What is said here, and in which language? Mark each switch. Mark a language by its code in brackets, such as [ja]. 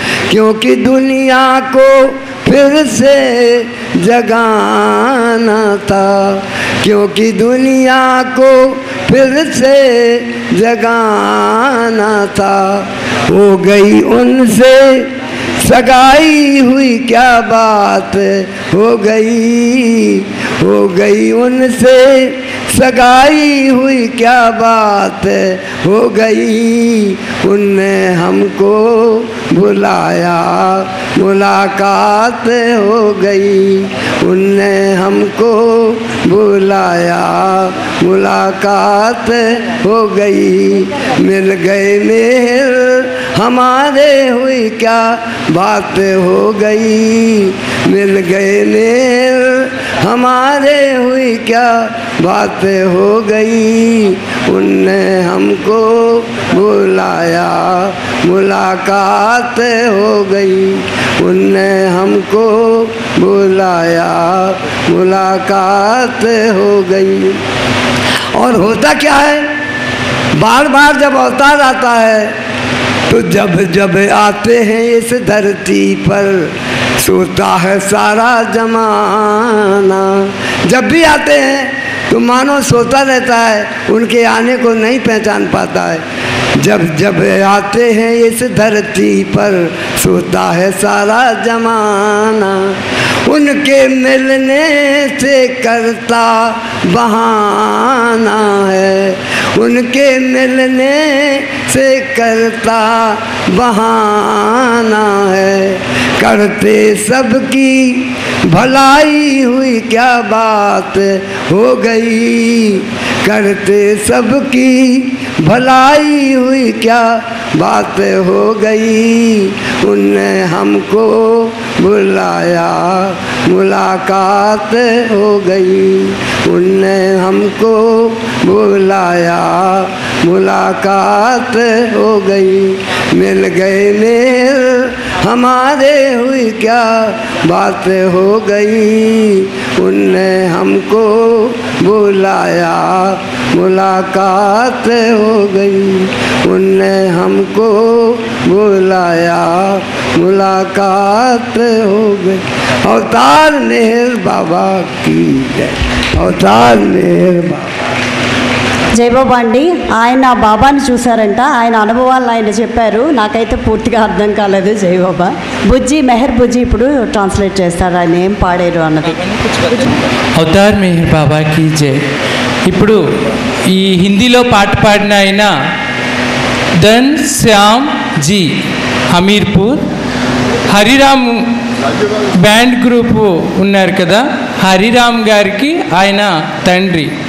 [hi] क्योंकि दुनिया को फिर से जगाना था, क्योंकि दुनिया को फिर से जगाना था। हो गई उनसे सगाई, हुई क्या बात हो गई। हो गई उनसे सगाई, हुई क्या बात हो गई। उनने हमको बुलाया, मुलाकात हो गई। उनने हमको बुलाया, मुलाकात हो गई। मिल गए मेहर हमारे, हुई क्या बात हो गई। मिल गए मेहर हमारे, हुई क्या बात हो गई। उनने हमको बुलाया, मुलाकात हो गई। उनने हमको बुलाया, मुलाकात हो गई। और होता क्या है, बार बार जब अवतार आता है तो जब जब आते हैं इस धरती पर, सोता है सारा जमाना। जब भी आते हैं तो मानो सोता रहता है, उनके आने को नहीं पहचान पाता है। जब जब आते हैं इस धरती पर सोता है सारा जमाना। उनके मिलने से करता बहाना है, उनके मिलने से करता बहाना है। करते सबकी भलाई हुई क्या बात हो गई, करते सबकी भलाई हुई क्या बात हो गई। उनने हमको बुलाया मुलाकात हो गई, उनने हमको बुलाया मुलाकात हो गई। मिल गए मेल हमारे हुई क्या बात हो गई। उनने हमको बुलाया मुलाकात हो गई, उनने हमको बुलाया मुलाकात हो गई। अवतार मेहर बाबा की जय, अवतार मेहर बाबा। [te] జయబాబా అండి, ఆయన బాబాని చూశారంట, ఆయన అనుభవాలను ఆయన చెప్పారు. నాకైతే పూర్తిగా అర్థం కాలేదు. జయబాబా బుజ్జి మెహర్ బుజ్జి ఇప్పుడు ట్రాన్స్లేట్ చేస్తారు ఆయన ఏం పాడారు అన్నది. అవతార్ మెహర్ బాబాకి జై. ఇప్పుడు ఈ హిందీలో పాట పాడిన ఆయన Dhan Shyam G Hamirpur, Hariram band group ఉన్నారు కదా, హరిరామ్ గారికి ఆయన తండ్రి.